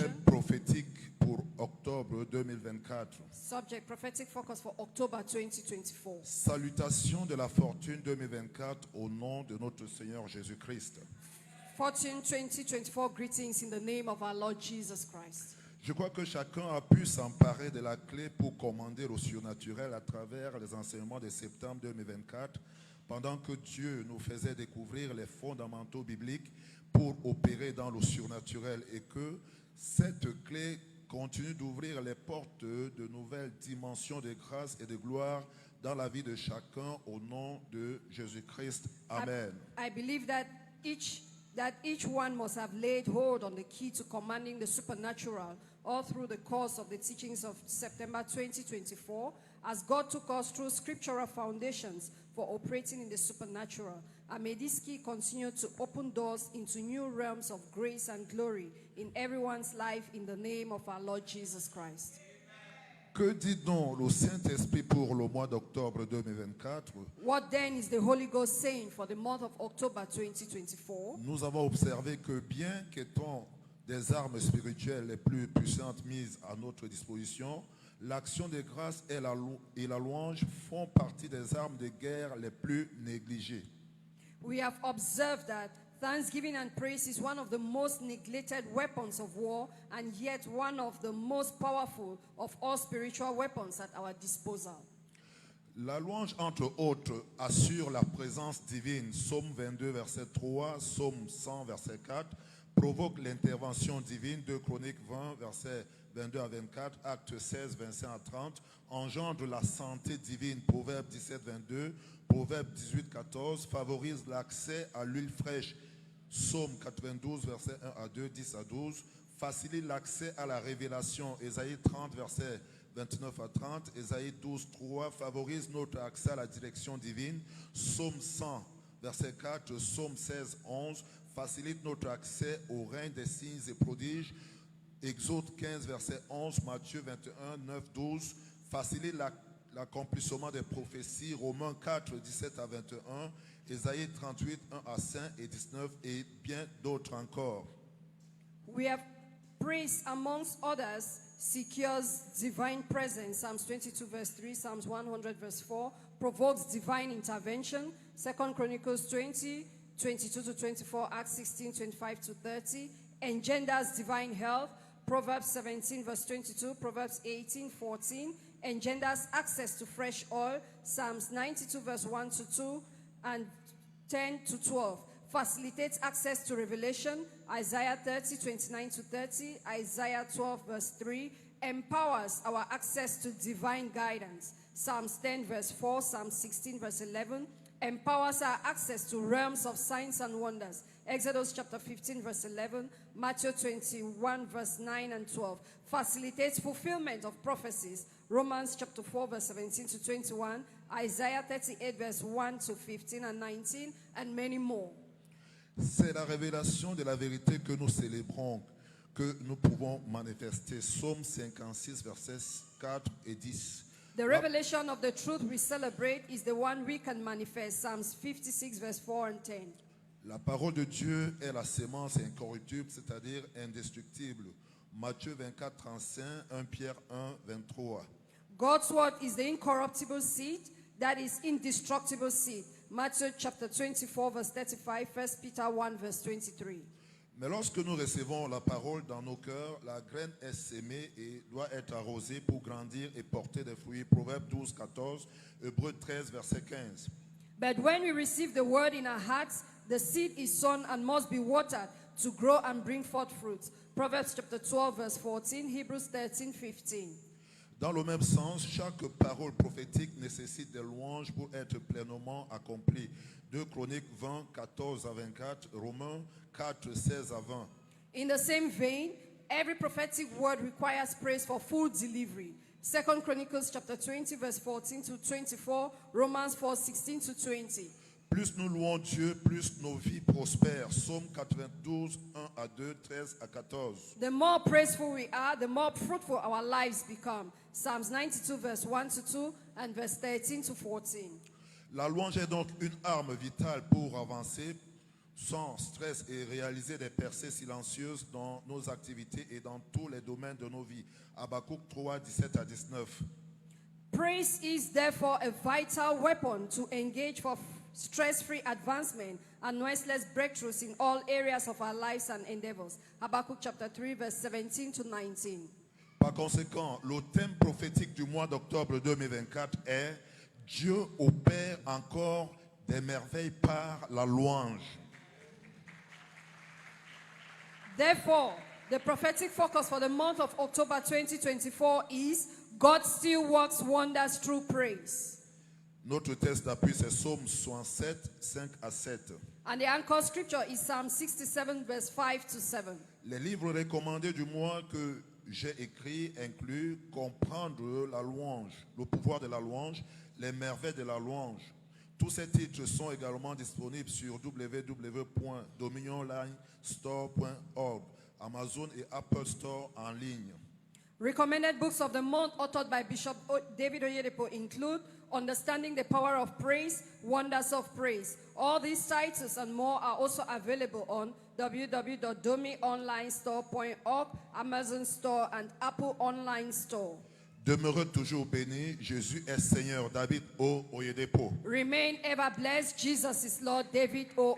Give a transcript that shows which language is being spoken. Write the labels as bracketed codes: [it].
[fr] Thème prophétique pour octobre 2024. [en] subject prophetic focus for October 2024. [fr] Salutation de la fortune 2024 au nom de notre Seigneur Jésus-Christ. [en] Fortune 2024 greetings in the name of our Lord Jesus Christ. [fr] Je crois que chacun a pu s'emparer de la clé pour commander au surnaturel à travers les enseignements de septembre 2024 pendant que Dieu nous faisait découvrir les fondamentaux bibliques pour opérer dans le surnaturel et que cette clé continue d'ouvrir les portes de nouvelles dimensions de grâce et de gloire dans la vie de chacun au nom de Jésus-Christ. Amen. [en] I believe that each one must have laid hold on the key to commanding the supernatural all through the course of the teachings of September 2024, as God took us through scriptural foundations for operating in the supernatural. And may this key continue to open doors into new realms of grace and glory in everyone's life in the name of our Lord Jesus Christ. [fr] Que dit donc le Saint-Esprit pour le mois d'octobre 2024? [en] What then is the Holy Ghost saying for the month of October 2024? [fr] Nous avons observé que bien qu'étant des armes spirituelles les plus puissantes mises à notre disposition, l'action de grâce et la louange font partie des armes de guerre les plus négligées. We have observed that thanksgiving and praise is one of the most neglected weapons of war, and yet one of the most powerful of all spiritual weapons at our disposal. La louange, entre autres, assure la présence divine. Psaume 22, verset 3, Psaume 100, verset 4, provoque l'intervention divine. 2 Chroniques 20, verset 22 à 24, Actes 16, 25 à 30, engendre la santé divine. Proverbe 17, 22, Proverbe 18, 14, favorise l'accès à l'huile fraîche. Psaume 92, verset 1 à 2, 10 à 12, facilite l'accès à la révélation. Ésaïe 30, verset 29 à 30, Ésaïe 12, 3, favorise notre accès à la direction divine. Psaume 100, verset 4, Psaume 16, 11, facilite notre accès au règne des signes et prodiges. Exode 15, verset 11, Matthieu 21, 9, 12, facilite l'accomplissement des prophéties. Romains 4, 17 à 21, Ésaïe 38, 1 à 5 et 19 et bien d'autres encore. [en] We have praise, amongst others, secures divine presence. Psalms 22 verse 3, Psalms 100 verse 4, provokes divine intervention. 2 Chronicles 20, 22 to 24, Acts 16, 25 to 30, engenders divine health. Proverbs 17 verse 22, Proverbs 18, 14, engenders access to fresh oil. Psalms 92 verse 1 to 2 and 10 to 12, facilitates access to revelation. Isaiah 30, 29 to 30, Isaiah 12 verse 3, empowers our access to divine guidance. Psalms 10 verse 4, Psalm 16 verse 11, empowers our access to realms of signs and wonders. Exodus chapter 15 verse 11, Matthew 21 verse 9 and 12, facilitates fulfillment of prophecies. Romans chapter 4 verse 17 to 21, Isaiah 38 verse 1 to 15 and 19, and many more. [fr] C'est la révélation de la vérité que nous célébrons, que nous pouvons manifester. Psaume 56 versets 4 et 10. [en] The revelation of the truth we celebrate is the one we can manifest. Psalms 56 verse 4 and 10. [fr] La parole de Dieu est la sémence incorruptible, c'est-à-dire indestructible. Matthieu 24, 35, 1 Pierre 1, 23. [en] God's word is the incorruptible seed, that is indestructible seed. Matthew chapter 24 verse 35, 1 Peter 1 verse 23. [fr] Mais lorsque nous recevons la parole dans nos cœurs, la graine est sémée et doit être arrosée pour grandir et porter des fruits. Proverbe 12, 14, Hébreux 13 verset 15. [en] But when we receive the word in our hearts, the seed is sown and must be watered to grow and bring forth fruit. Proverbs chapter 12 verse 14, Hebrews 13, 15. [fr] Dans le même sens, chaque parole prophétique nécessite des louanges pour être pleinement accomplie. 2 Chroniques 20, 14 à 24, Romains 4, 16 à 20. [en] In the same vein, every prophetic word requires praise for full delivery. 2 Chronicles chapter 20 verse 14 to 24, Romans 4, 16 to 20. [fr] Plus nous louons Dieu, plus nos vies prospèrent. Psaume 92, 1 à 2, 13 à 14. [en] The more praiseful we are, the more fruitful our lives become. Psalms 92 verse 1 to 2 and verse 13 to 14. [fr] La louange est donc une arme vitale pour avancer sans stress et réaliser des percées silencieuses dans nos activités et dans tous les domaines de nos vies. Habakkuk 3, 17 à 19. [en] Praise is therefore a vital weapon to engage for stress-free advancement and noiseless breakthroughs in all areas of our lives and endeavors. Habakkuk chapter 3 verse 17 to 19. [fr] Par conséquent, le thème prophétique du mois d'octobre 2024 est « Dieu opère encore des merveilles par la louange. [en] Therefore, the prophetic focus for the month of October 2024 is God still works wonders through praise. [fr] Notre texte d'appui, c'est Psaume 67, 5 à 7. [en] And the anchor scripture is Psalm 67, verse 5 to 7. [fr] Les livres recommandés du mois que j'ai écrits incluent comprendre la louange, le pouvoir de la louange, les merveilles de la louange. Tous ces titres sont également disponibles sur www.dominionlinestore.org, Amazon et Apple Store en ligne. [en] Recommended books of the month authored by Bishop David Oyedepo include Understanding the Power of Praise, Wonders of Praise. All these titles and more are also available on www.domionlinestore.org, Amazon Store and Apple Online Store. [fr] Demeurez toujours bénis, Jésus est Seigneur, David O. Oyedepo. [en] Remain ever blessed, Jesus is Lord, David O.